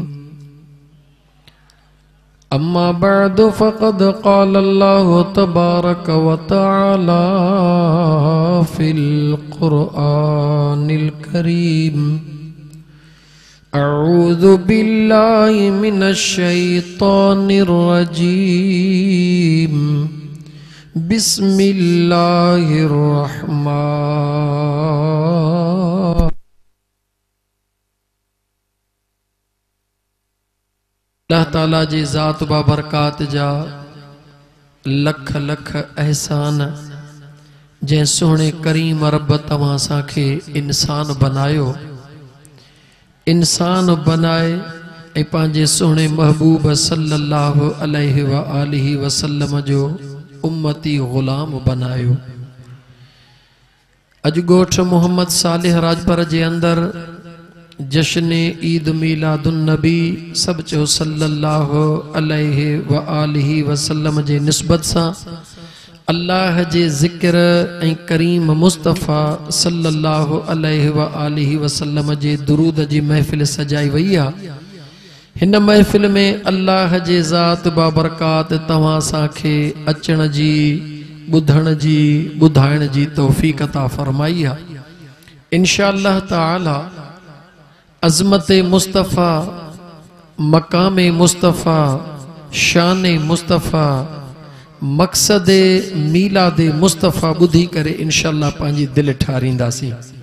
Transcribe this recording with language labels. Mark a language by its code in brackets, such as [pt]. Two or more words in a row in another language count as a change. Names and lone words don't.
[ar] أما بعد فقد قال الله تبارك وتعالى في القرآن الكريم أعوذ بالله من الشيطان الرجيم بسم الله الرحمن. [sd] अल्लाह ताला जी ज़ात बाबरकात जा लख लख एहसान जै सोहणे करीम रब तवां साखे इंसान बनायो, इंसान बनाए ऐं पंहिंजे सोहणे महबूब [ar] صلى الله عليه وآله وسلم [sd] जो उम्मती गुलाम बनायो। अज गोठ मोहम्मद सालिह राजपर जे अंदर जश्न ईद [ar] ميلاد النبي [sd] सब चो [ar] صلى الله عليه وآله وسلم [sd] जे निस्बत सा अल्लाह जे ज़िक्र ऐं करीम मुस्तफ़ा [ar] صلى الله عليه وآله وسلم [sd] जे दुरूद जी महफ़िल सजाई वई आ। हिन महफ़िल में अल्लाह जे ज़ात बाबरकात तवां साखे अचण जी, ॿुधण जी, ॿुधाइण जी तौफ़ीक़ अता फरमाई आ। इंशाअल्लाह ताला अज़मत मुस्तफ़ा, मकाम मुस्तफ़ा, शान मुस्तफ़ा, मक़सद मीलाद मुस्तफ़ा ॿुधी करे इंशाअल्लाह पंहिंजी दिल ठारींदासीं।